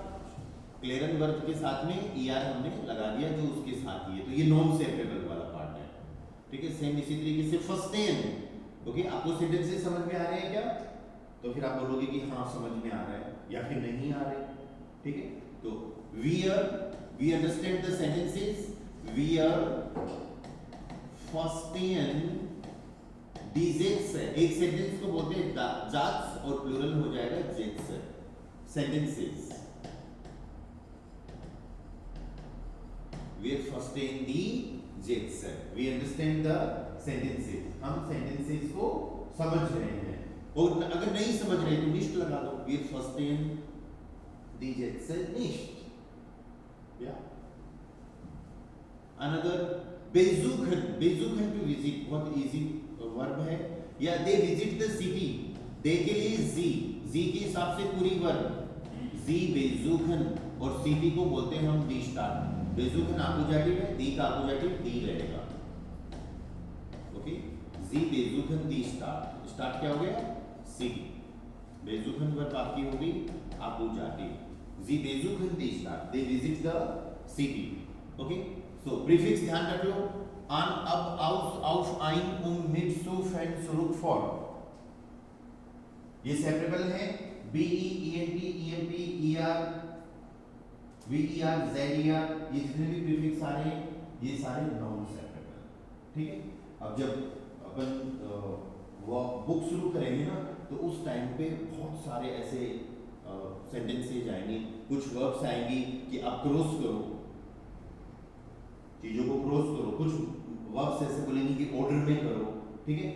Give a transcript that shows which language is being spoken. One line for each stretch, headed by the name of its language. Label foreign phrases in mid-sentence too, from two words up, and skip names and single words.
Hindi: क्लेरन वर्ब के साथ में ER हमने लगा दिया जो उसके साथ ही है, तो ये
English: non separable
Hindi: वाला पार्ट है, ठीक है। सेम इसी तरीके से फर्स्टेन, ओके। आपको सेंटेंसेस समझ में आ रहे हैं क्या, तो फिर आप बोलोगे कि हाँ समझ में आ रहा है या फिर नहीं आ रहे, ठीक है।
English: तो we understand the sentences, we are
German: verstehen die Sätze,
Hindi: एक सेंटेंस को बोलते हैं जात्स और प्लूरल हो जाएगा जेट्स, सेंटेंसेस।
German: we verstehen die Sätze,
English: we understand the sentences,
Hindi: हम सेंटेंसेस को समझ रहे हैं। और अगर नहीं समझ रहे तो nicht लगा दो,
German: wir verstehen die Sätze nicht, ja।
English: another
German: besuchen, besuchen
English: to visit,
Hindi: बहुत इजी वर्ब है, या
English: they visit the city,
Hindi: they के लिए जी के हिसाब से पूरी वर्ब,
German: Sie besuchen,
Hindi: और city को बोलते हैं हम
German: die Stadt,
Hindi: besuchen अपोजिटिव है, die का अपोजिटिव die रहेगा, ओके।
German: Sie besuchen die Stadt,
Hindi: स्टार्ट क्या हो गया, city, besuchen वर्ब आपकी होगी अपोजिटिव,
German: Sie besuchen die Stadt,
English: they visit the city, ओके।
Hindi: सो प्रीफिक्स ध्यान रख लो,
German: an, ab, aus, auf, ein, mit, zu, von, zurück, for,
Hindi: ये सेपरेबल है।
German: be, ent, emp, er, ver, zer,
Hindi: ये जितने भी प्रीफिक्स आ रहे हैं ये सारे
English: non separable,
Hindi: ठीक है। अब जब अपन वो बुक शुरू करेंगे ना तो उस टाइम पे बहुत सारे ऐसे सेंटेंसेज आएंगे, कुछ वर्ब्स आएंगी कि आप
English: क्रॉस करो,
Hindi: चीजों को क्रॉस करो, कुछ वर्ब्स ऐसे बोलेंगे कि ऑर्डर में करो, ठीक है।